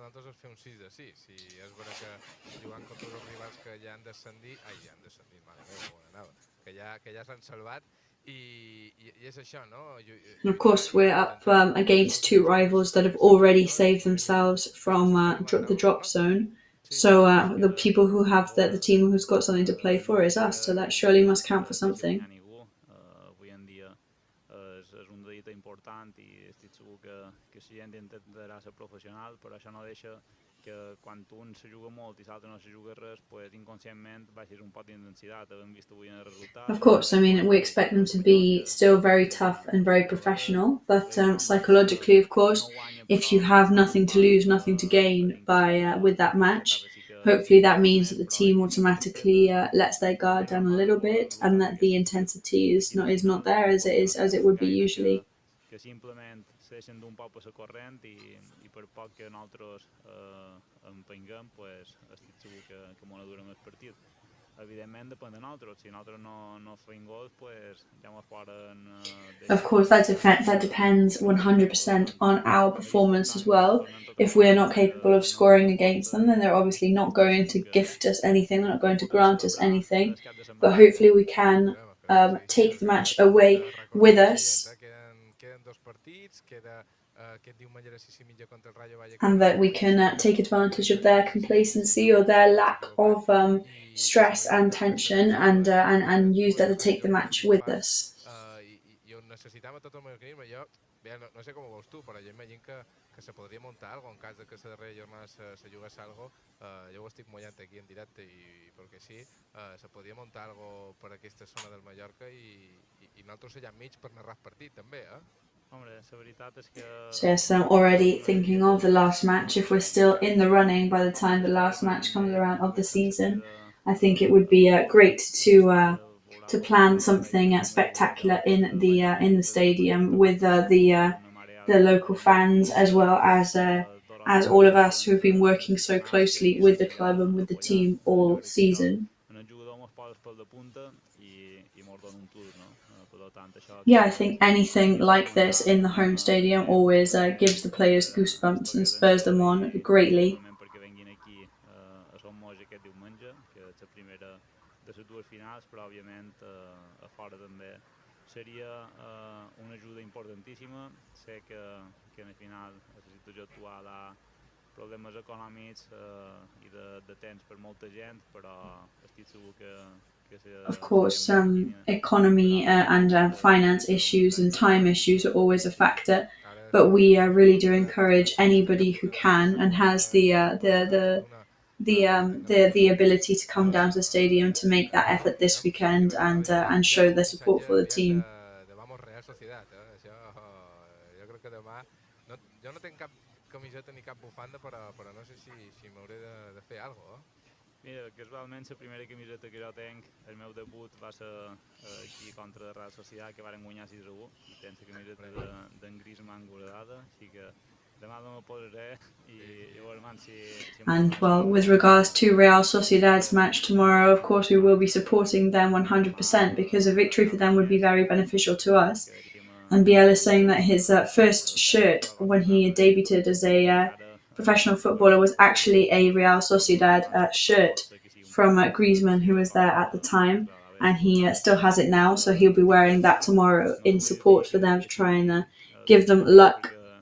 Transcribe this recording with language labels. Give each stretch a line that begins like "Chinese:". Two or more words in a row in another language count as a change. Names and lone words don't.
English: And of course, we're up against 2 rivals that have already saved themselves from the drop zone. So the people who have the team who's got something to play for is us. So that surely must count for something.
Catalan: Que quan un se juga molt i l'altre no se juga res, pues inconscientment baixes un pot d'intensitat. Hem vist avui en el resultat.
English: Of course, I mean, we expect them to be still very tough and very professional, but psychologically, of course, if you have nothing to lose, nothing to gain with that match, hopefully that means that the team automatically lets their guard down a little bit, and that the intensity is not there as it would be usually.
Catalan: Que simplement deixen d'un poc per la corrent i per poc que nosaltres empenguem, pues, estic segur que molt durem el partit. Evidentment depèn de nosaltres. Si nosaltres no fem gols, pues, ja ens poden...
English: Of course, that depends 100% on our performance as well. If we are not capable of scoring against them, then they're obviously not going to gift us anything. They're not going to grant us anything. But hopefully we can take the match away with us. And that we can take advantage of their complacency or their lack of stress and tension and use that to take the match with us.
Catalan: No sé com ho veus tu, però jo imagino que se podria muntar alguna cosa en cas de que la darrera jornada se jugués alguna cosa. Jo ho estic mullant aquí en directe i perquè sí, se podria muntar alguna cosa per aquesta zona del Mallorca i nosaltres allà enmig per narrar el partit també,
English: So yes, I'm already thinking of the last match. If we're still in the running by the time the last match comes around of the season, I think it would be great to plan something spectacular in the stadium with the local fans as well as all of us who have been working so closely with the club and with the team all season. Yeah, I think anything like this in the home stadium always gives the players goosebumps and spurs them on greatly.
Catalan: Seria una ajuda importantíssima. Sé que en el final necessito jo actuar a problemes econòmics i de temps per molta gent, però estic segur que
English: of course, economy and finance issues and time issues are always a factor, but we really do encourage anybody who can and has the ability to come down to the stadium to make that effort this weekend and show their support for the team.
Catalan: Jo no tinc cap camiseta ni cap bufanda, però no sé si m'hauré de fer alguna cosa. Mira, casualment la primera camiseta que jo tinc, el meu debut va ser aquí contra la Real Sociedad, que varen guanyar 6-1, i tenc la camiseta d'en Griezmann guardada, així que demà no me posaré i veurem si...
English: And well, with regards to Real Sociedad's match tomorrow, of course we will be supporting them 100% because a victory for them would be very beneficial to us. And Biel is saying that his first shirt when he debuted as a professional footballer was actually a Real Sociedad shirt from Griezmann, who was there at the time, and he still has it now, so he'll be wearing that tomorrow in support for them to try and give them luck.